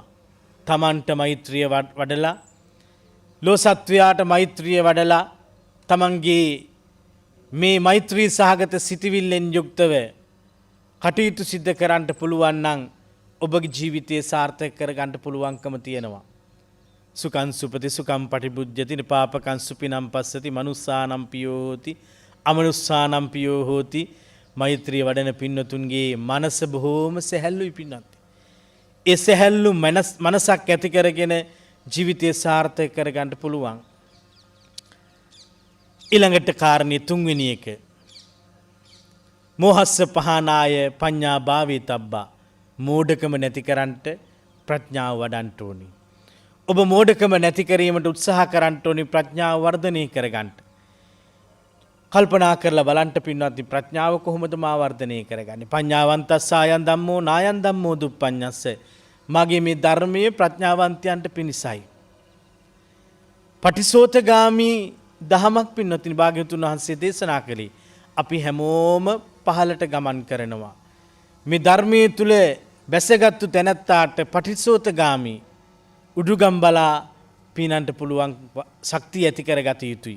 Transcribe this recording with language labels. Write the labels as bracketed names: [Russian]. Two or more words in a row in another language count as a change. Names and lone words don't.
[Sinhala] තමන්ට මෛත්‍රිය වඩලා ලෝසත්වයාට මෛත්‍රිය වඩලා තමන්ගේ මේ මෛත්‍රී සහගත සිටිවිල්ලෙන් යුක්තව කටයුතු සිද්ධ කරන්න පුළුවන් නම් ඔබගේ ජීවිතය සාර්ථක කරගන්න පුළුවන්කම තියෙනවා. [Pali] සුකං සුපති සුකං පටිබුද්ධති නිපාපකං සුපිනම් පස්සති මනුස්සානම් පියෝ හෝති අමනුස්සානම් පියෝ හෝති. [Sinhala] මෛත්‍රිය වඩන පින්නතුන්ගේ මනස බොහෝම සැහැල්ලුයි පින්නත්. ඒ සැහැල්ලු මනසක් ඇති කරගෙන ජීවිතය සාර්ථක කරගන්න පුළුවන්. ඊළඟට කාරණේ තුන්වෙනි එක. [Pali] මෝහස්ස පහනාය පඤ්ඤා භාවේ තබ්බා. [Sinhala] මෝඩකම නැති කරන්නට ප්‍රඥාව වඩන්න ඕනි. ඔබ මෝඩකම නැති කිරීමට උත්සාහ කරන්න ඕනි ප්‍රඥාව වර්ධනය කරගන්න. කල්පනා කරලා බලන්න පින්වත්නි ප්‍රඥාව කොහොමද මා වර්ධනය කරගන්නේ? [Pali] පඤ්ඤාවන්තස්ස ආයන් ධම්මෝ නායන් ධම්මෝ දුප්පඤ්ඤස්ස. [Sinhala] මගේ මේ ධර්මයේ ප්‍රඥාවන්තයන්ට පිණිසයි. පටිසෝතගාමි දහමක් පින්වත්නි භාග්‍යවතුන් වහන්සේ දේශනා කළේ. අපි හැමෝම පහළට ගමන් කරනවා. මේ ධර්මයේ තුල බැසගත්තු තැනැත්තාට පටිසෝතගාමි උඩුගම් බලා පීනන්ට පුළුවන් ශක්තිය ඇති කරගත යුතුයි.